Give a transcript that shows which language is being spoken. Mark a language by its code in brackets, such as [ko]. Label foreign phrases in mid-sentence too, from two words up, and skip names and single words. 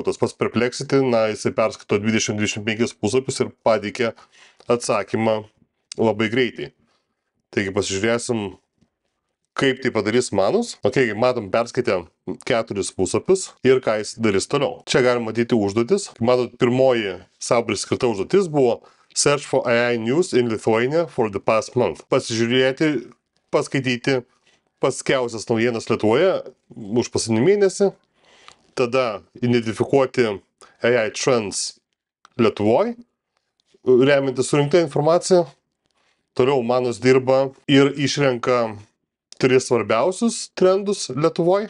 [lt] Tas pats Perplexity, na, jisai perskaito 20-25 puslapius ir pateikė atsakymą labai greitai. Taigi pasižiūrėsim, kaip tai padarys Manus. Ok, matom, perskaitė 4 puslapius ir ką jis darys toliau. Čia galima matyti užduotis. Matot, pirmoji savo priskirta užduotis buvo [en] Search for AI News in Lithuania for the past month. [lt] Pasižiūrėti, paskaityti paskiausias naujienas Lietuvoje už paskutinį mėnesį. Tada identifikuoti [en] AI trends [lt] Lietuvoje, remiantis surinktą informaciją. Toliau Manus dirba ir išrenka 3 svarbiausius trendus Lietuvoje.